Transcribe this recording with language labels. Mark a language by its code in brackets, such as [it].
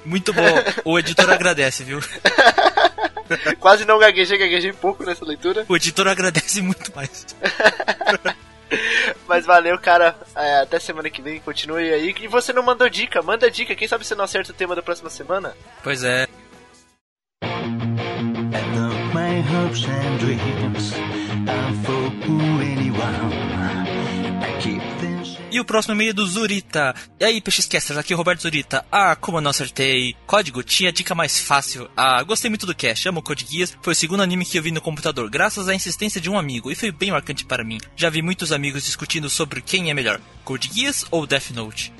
[pt] Muito bom. O editor agradece, viu? Quase não gaguejei pouco nessa leitura. O editor agradece muito mais. Mas valeu, cara. Até semana que vem, continue aí. E você não mandou dica, manda dica. Quem sabe você não acerta o tema da próxima semana? Pois é. [en] My hopes and dreams are for anyone. I keep them. [pt] E o próximo e-mail é do Zurita. E aí, PXCasters, aqui é o Roberto Zurita. Ah, como eu não acertei. Código, tinha dica mais fácil. Ah, gostei muito do cast, amo Code Geass. Foi o segundo anime que eu vi no computador, graças à insistência de um amigo, e foi bem marcante para mim. Já vi muitos amigos discutindo sobre quem é melhor, Code Geass ou Death Note.